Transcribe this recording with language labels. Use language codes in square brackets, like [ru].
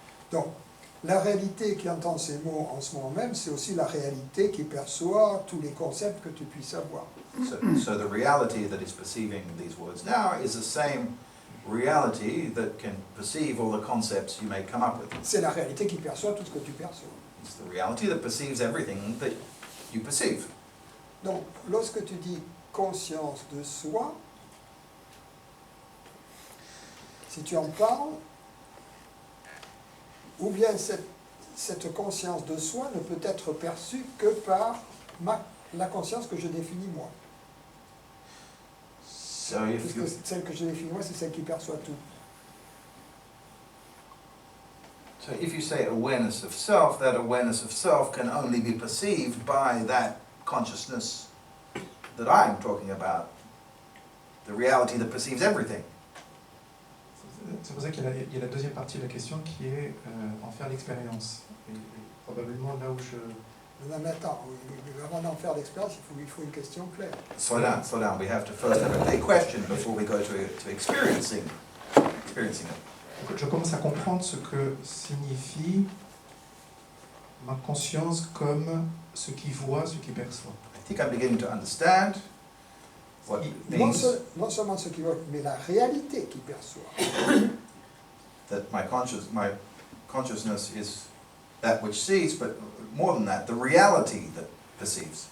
[fr] Donc, la réalité qui entend ces mots en ce moment même, c'est aussi la réalité qui perçoit tous les concepts que tu puisses avoir. [en] So the reality that is perceiving these words now is the same reality that can perceive all the concepts you may come up with. [fr] C'est la réalité qui perçoit tout ce que tu perçois. [en] It's the reality that perceives everything that you perceive. [fr] Donc, lorsque tu dis conscience de soi, si tu en parles, ou bien cette conscience de soi ne peut être perçue que par la conscience que je définis moi. [en] So if [fr] Puisque [en] you, [fr] celle que je définis moi, c'est celle qui perçoit tout. [en] so if you say awareness of self, that awareness of self can only be perceived by that consciousness that I'm talking about, the reality that perceives everything. [fr] C'est pour ça qu'il y a la deuxième partie de la question qui est en faire l'expérience. Et probablement là où je... Non, mais attends, avant d'en faire l'expérience, il faut une question claire. [en] Slow down. We have to first have a question before we go to experiencing it. [fr] Je commence à comprendre ce que signifie ma conscience comme ce qui voit, ce qui perçoit. [en] I think I'm beginning to understand what it means [fr] Non seulement ce qui voit, mais la réalité qui perçoit. [en] that my consciousness is that which sees, but more than that, the reality that perceives.